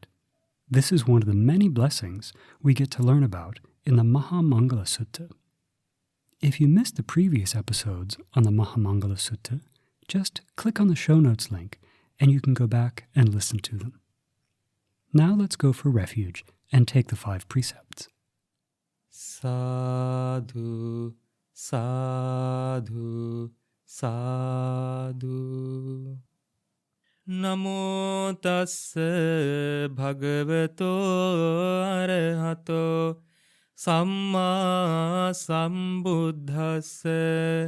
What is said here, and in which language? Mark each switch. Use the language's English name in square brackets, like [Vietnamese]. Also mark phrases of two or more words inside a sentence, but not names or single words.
[English] This is one of the many blessings we get to learn about in the Mahamangala Sutta. If you missed the previous episodes on the Mahamangala Sutta, just click on the show notes link and you can go back and listen to them. Now let's go for refuge and take the 5 precepts. [Pali] Sadhu, sadhu, sadhu. Namo tassa bhagavato arahato samma sambuddhassa.